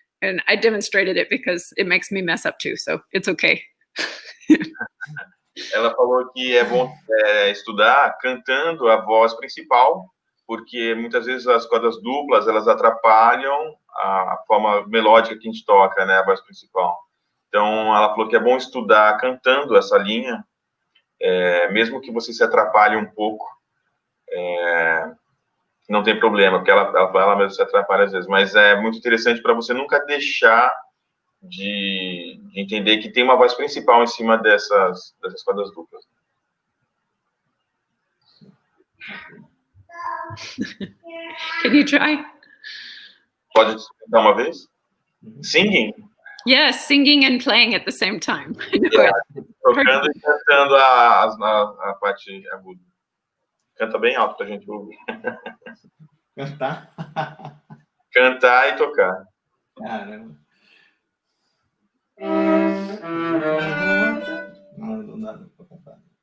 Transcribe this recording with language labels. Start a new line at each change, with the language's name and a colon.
English: And I demonstrated it because it makes me mess up too, so it's okay.
Portuguese: Ela falou que é bom estudar cantando a voz principal, porque muitas vezes as cordas duplas, elas atrapalham a forma melódica que a gente toca, né, a voz principal. Então, ela falou que é bom estudar cantando essa linha, mesmo que você se atrapalhe um pouco, não tem problema, porque ela mesmo se atrapalha às vezes, mas é muito interessante para você nunca deixar de entender que tem uma voz principal em cima dessas cordas duplas.
English: Can you try?
Portuguese: Pode tentar uma vez?
English: Singing? Yes, singing and playing at the same time.
Portuguese: Tocando e cantando a parte aguda. Canta bem alto pra gente ouvir. Cantar? Cantar e tocar. Caramba. Não dá pra cantar.